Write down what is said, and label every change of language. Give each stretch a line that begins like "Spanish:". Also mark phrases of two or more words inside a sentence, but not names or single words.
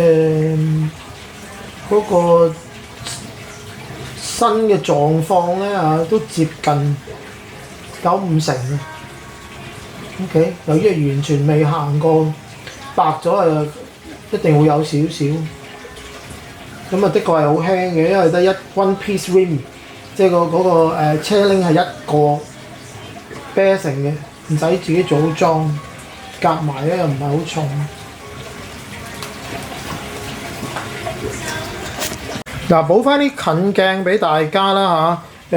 Cantonese: 嗰個新嘅狀況咧都接近95%啊 ，OK， 由於係完全未行過，白咗一定會有少少。咁的確係好輕嘅，因為得
English: one piece rim，
Cantonese: 即係嗰個車鈴係一個啤成嘅，唔使自己組裝，夾埋咧又唔係好重。嗱，補翻啲近鏡俾大家啦嚇。